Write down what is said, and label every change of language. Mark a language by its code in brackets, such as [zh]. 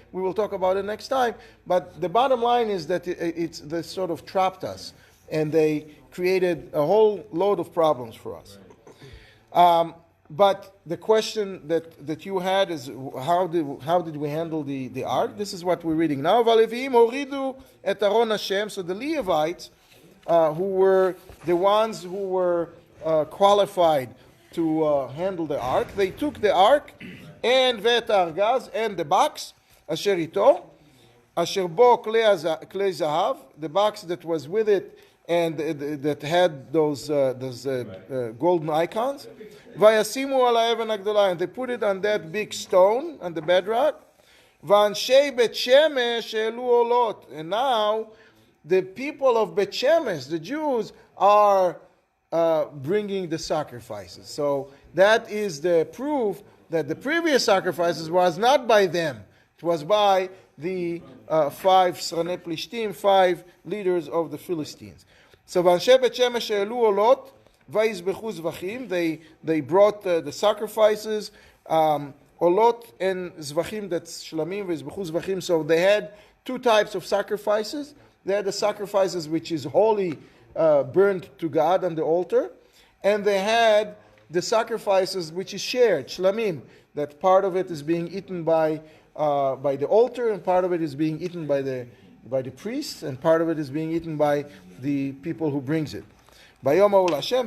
[en] We will talk about it next time. But the bottom line is that they sort of trapped us. And they created a whole load of problems for us. But the question that you had is, how did we handle the ark? This is what we're reading now. [he] והלוויים הורידו את ארון השם. [en] So the Levites, who were the ones who were qualified to handle the ark, they took the ark and [he] ואת הארגז [en] and the box [he] אשר איתו, אשר בו כלי זהב, [en] the box that was with it and that had those golden icons. [he] וישימו על האבן הגדולה, [en] and they put it on that big stone, on the bedrock. [he] ואנשי בית שמש העלו עולות. [en] And now the people of Bet Shemesh, the Jews, are bringing the sacrifices. So that is the proof that the previous sacrifices was not by them. It was by the 5 Sranei Plishtim, 5 leaders of the Philistines. So [he] ואנשי בית שמש העלו עולות ויזבחו זבחים. [en] They brought the sacrifices, עולות and זבחים, that's shlamim, [he] ויזבחו זבחים. [en] So they had 2 types of sacrifices. They had the sacrifices which is holy, burned to God on the altar, and they had the sacrifices which is shared, shlamim, that part of it is being eaten by the altar, and part of it is being eaten by the priests, and part of it is being eaten by the people who brings it. Bayom Ha'ul Hashem.